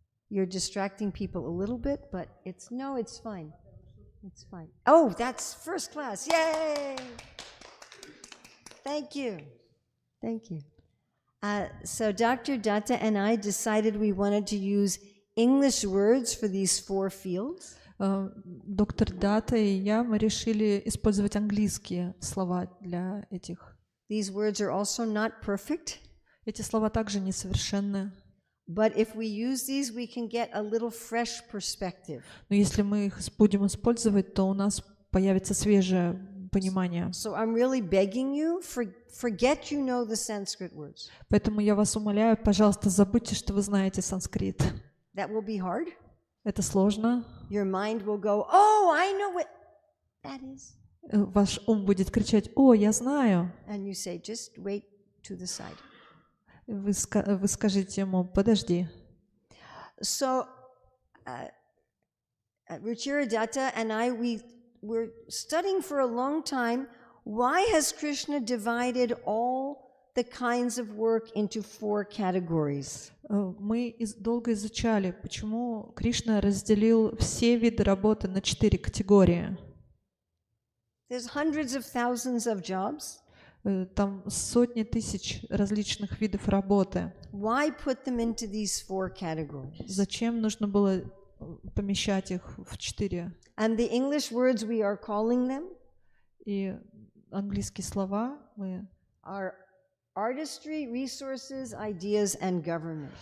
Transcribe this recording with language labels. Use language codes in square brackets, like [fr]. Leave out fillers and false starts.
[en] You're distracting people a little bit, but it's fine. It's fine. Oh, that's first class. Yay! Thank you. Thank you. So Dr. Datta and I decided we wanted to use English words for these 4 fields. [ru] Доктор Датта и я, мы решили использовать английские слова для этих. [en] These words are also not perfect. [ru] Эти слова также несовершенны. [en] But if we use these, we can get a little fresh perspective. [ru] Но если мы их будем использовать, то у нас появится свежее понимание. [en] So I'm really begging you, forget you know the Sanskrit words. [ru] Поэтому я вас умоляю, пожалуйста, забудьте, что вы знаете санскрит. [en] That will be hard. [ru] Это сложно. [en] Your mind will go, oh, I know what that is. [ru] Ваш ум будет кричать: «О, я знаю». [en] And you say, just wait to the side. [ru] Вы скажете ему: «Подожди». [en] So, Ruchira Datta and I, we're studying for a long time, why has Krishna divided all the kinds of work into 4 categories? [ru] Мы долго изучали, почему Кришна разделил все виды работы на 4 категории. [en] There's hundreds of thousands of jobs. [ru] Там сотни тысяч различных видов работы. [en] Why put them into these 4 categories? [ru] Зачем нужно было помещать их в 4? [en] And the English words we are calling them [ru] И английские слова мы... [en] are artistry, resources, ideas, and government.